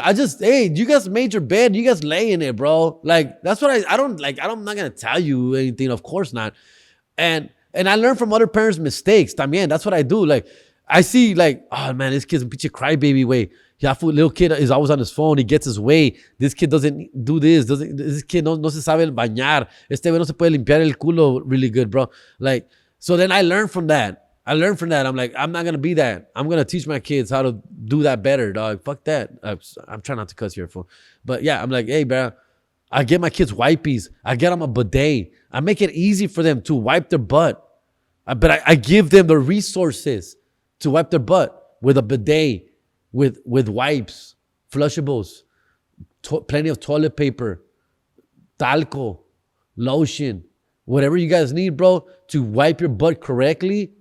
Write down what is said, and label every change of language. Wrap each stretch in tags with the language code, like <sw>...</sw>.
<en>I just, hey, you guys made your bed. You guys lay in it, bro. Like, that's what I don't like. I'm not going to tell you anything. Of course not. And I learn from other parents' mistakes.</en> <es>También,</es> <en>that's what I do. Like, I see, like, oh, man, this kid's a pinche crybaby way. Yeah, fool, little kid is always on his phone. He gets his way. This kid doesn't do this. This kid</en> <es>no se sabe bañar. Este güey no se puede limpiar el culo</es> <en>really good, bro. Like, so then I learned from that. I'm like, I'm not gonna be that. I'm gonna teach my kids how to do that better, dog. Fuck that. I'm trying not to cuss here, fool. But yeah, I'm like, hey, bro. I get my kids wipies. I get them a bidet. I make it easy for them to wipe their butt. But I give them the resources to wipe their butt with a bidet, with wipes, flushables, plenty of toilet paper, talco, lotion, whatever you guys need, bro, to wipe your butt correctly.</en>